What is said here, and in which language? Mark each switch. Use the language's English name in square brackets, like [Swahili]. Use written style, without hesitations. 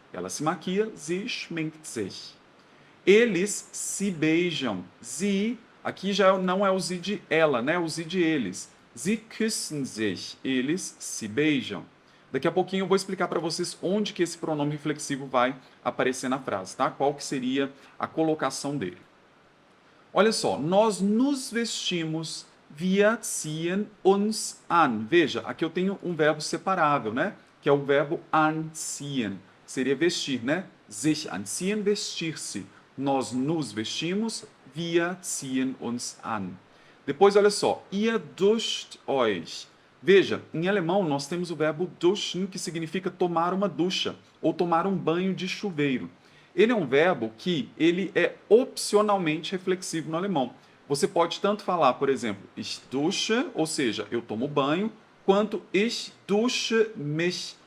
[Portuguese] Ela se maquia, [German] sie schminkt sich. [Portuguese] Eles se beijam. Sie, aqui já não é o sie de ela, né? É o sie de eles. [German] Sie küssen sich. [Portuguese] Eles se beijam. Daqui a pouquinho eu vou explicar para vocês onde que esse pronome reflexivo vai aparecer na frase, tá? Qual que seria a colocação dele. Olha só, nós nos vestimos, [German] wir ziehen uns an. [Portuguese] Veja, aqui eu tenho um verbo separável, né? Que é o verbo anziehen. Seria vestir, né? [German] Sich anziehen, vestir-se. [Portuguese] Nós nos vestimos, [German] wir ziehen uns an. [Portuguese] Depois, olha só, [German] ihr duscht euch. [Portuguese] Veja, em alemão nós temos o verbo duschen, que significa tomar uma ducha ou tomar um banho de chuveiro. Ele é um verbo que ele é opcionalmente reflexivo no alemão. Você pode tanto falar, por exemplo, [German] ich dusche, [Portuguese] ou seja, eu tomo banho, quanto [German] ich dusche mich.